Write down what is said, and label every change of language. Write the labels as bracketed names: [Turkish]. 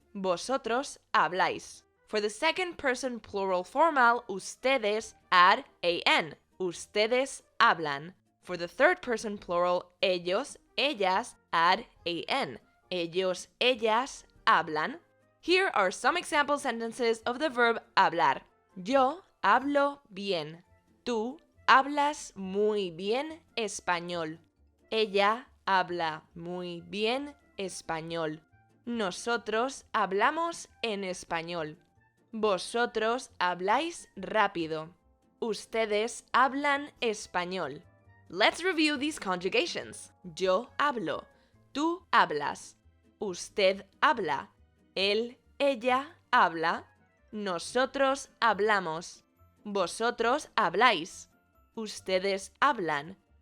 [Spanish] Vosotros habláis. [English] For the second person plural formal, ustedes, add an. [Spanish] Ustedes hablan. [English] For the third person plural, ellos, ellas, add an. [Spanish] Ellos, ellas, hablan. [English] Here are some example sentences of the verb hablar. [Spanish] Yo hablo bien. Tú hablas muy bien español. Ella habla muy bien español. Nosotros hablamos en español. Vosotros habláis rápido. Ustedes hablan español. [English] Let's review these conjugations. [Spanish] Yo hablo. Tú hablas. Usted habla. Él, ella habla. Nosotros hablamos. Vosotros habláis. Ustedes hablan.